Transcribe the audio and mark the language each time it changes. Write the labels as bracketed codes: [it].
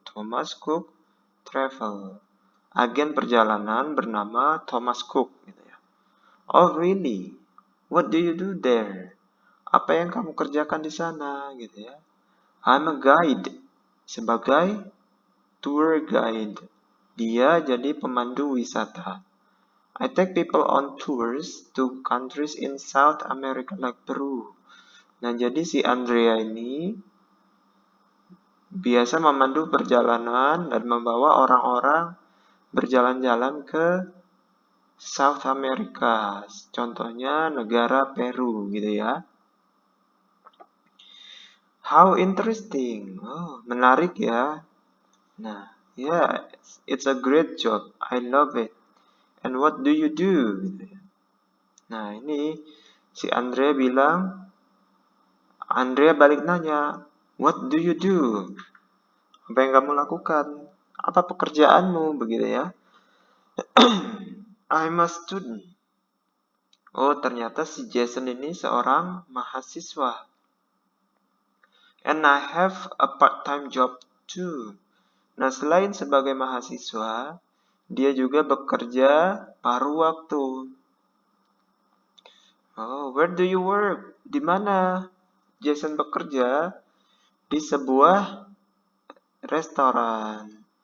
[id] Thomas Cook Travel. Agen perjalanan bernama Thomas Cook gitu ya. [en] Oh, really? What do you do there? [id] Apa yang kamu kerjakan di sana gitu ya? [en] I'm a guide. [id] Sebagai tour guide. Dia jadi pemandu wisata. [en] I take people on tours to countries in South America like Peru. [id] Nah, jadi si Andrea ini biasa memandu perjalanan dan membawa orang-orang berjalan-jalan ke South America. Contohnya negara Peru gitu ya. [en] How interesting. [id] Oh, menarik ya. [en] Nah, yeah, it's a great job. I love it. And what do you do? [id] Gitu ya. Nah, ini si Andrea bilang, Andrea balik nanya, [en] what do you do? [id] Apa yang kamu lakukan? Apa pekerjaanmu? Begitu ya. [en] I'm a student. [id] Oh, ternyata si Jason ini seorang mahasiswa. [en] And I have a part-time job too. [id] Nah, selain sebagai mahasiswa, dia juga bekerja paruh waktu. [en] Oh, where do you work? [id] Di mana Jason bekerja? Di sebuah restoran.